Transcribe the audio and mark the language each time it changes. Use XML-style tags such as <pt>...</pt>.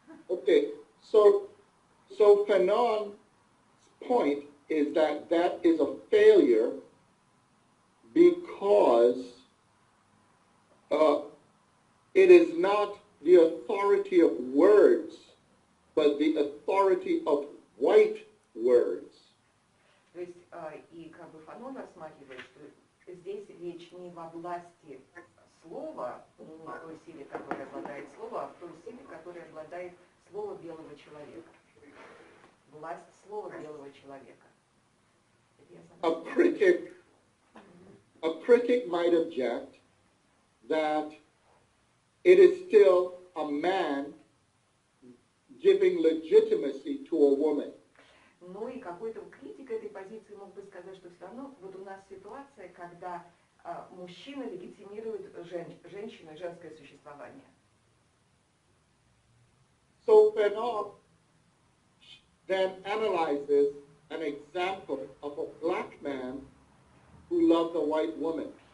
<en>Okay, so Fanon's point is that is a failure because it is not the authority of words, but the authority of white words.</en> <ru>То есть, и как бы Фанон рассматривает, что здесь речь не во власти слова, не в той силе, которой обладает слово, а в той силе, которой обладает слово белого человека. Власть слова белого человека.</ru> <en>A critic might object that it is still a man giving legitimacy to a woman.</en> <ru>Ну и какой-то критик этой позиции мог бы сказать, что все равно вот у нас ситуация, когда мужчина легитимирует женщину и женское существование.</ru> <en>So Fanon then analyzes an example of a black man who loved a white woman.</en>